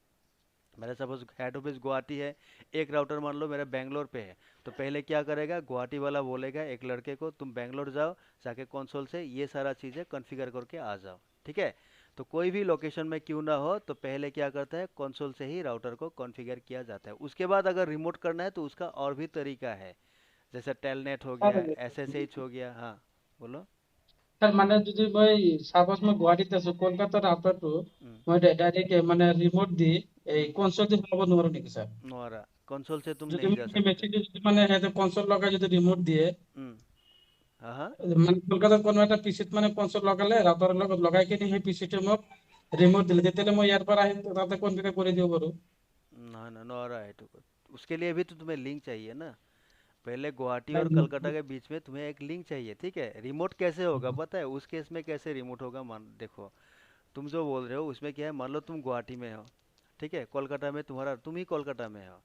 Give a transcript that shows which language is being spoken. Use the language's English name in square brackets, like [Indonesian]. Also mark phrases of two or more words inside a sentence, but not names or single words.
[Hindi] मेरा सपोज [English] head office [Hindi] गुवाहाटी है, एक राउटर मान लो मेरा बेंगलोर पे है, तो पहले क्या करेगा, गुवाहाटी वाला बोलेगा एक लड़के को, तुम बेंगलोर जाओ, जाके कंसोल से ये सारा चीज़ें कॉन्फ़िगर करके आ जाओ। ठीक है, तो कोई भी लोकेशन में क्यों ना हो, तो पहले क्या करता है, कंसोल से ही राउटर को कॉन्फ़िगर किया जाता है। उसके बाद अगर रिमोट करना है तो उसका और भी तरीका है, जैसे टेलनेट हो गया, एसएसएच हो गया। हाँ, बोलो। [Assamese] স্যার মানে যদি মই সাপোজ মই গুৱাহাটীত আছো কলকাতাৰ ৰাউটাৰটো हम्म, মই ডাইৰেক্ট মানে ৰিমোট দি এই কনসোল দি চলাব নোৱাৰো নেকি স্যার? [Hindi] नोरा कंसोल से तुम [Assamese] যদি [Hindi] नहीं जा [Assamese] মানে [Hindi] सकते। [Assamese] মেচিনটো যদি মানে সিহঁতে কনসোল লগাই যদি ৰিমোট দিয়ে, [Hindi] हम्म, हाँ हाँ। [Assamese] মানে কলকাতাৰ কোনো এটা পিচিত মানে কনসোল লগালে ৰাউটাৰৰ লগত লগাই কিনে সেই পিচিটো মোক ৰিমোট দিলে, তেতিয়াহ'লে মই ইয়াৰ পৰা আহি তাতে কনফিগাৰ কৰি দিব পাৰো। [Hindi] ना ना, नोरा है तो उसके लिए भी तो तुम्हें लिंक चाहिए ना। पहले गुवाहाटी और कलकत्ता के बीच में तुम्हें एक लिंक चाहिए, ठीक है। रिमोट कैसे होगा पता है, उस केस में कैसे रिमोट होगा, मान देखो, तुम जो बोल रहे हो उसमें क्या है, मान लो तुम गुवाहाटी में हो, ठीक है, कोलकाता में तुम्हारा, तुम ही कोलकाता में हो।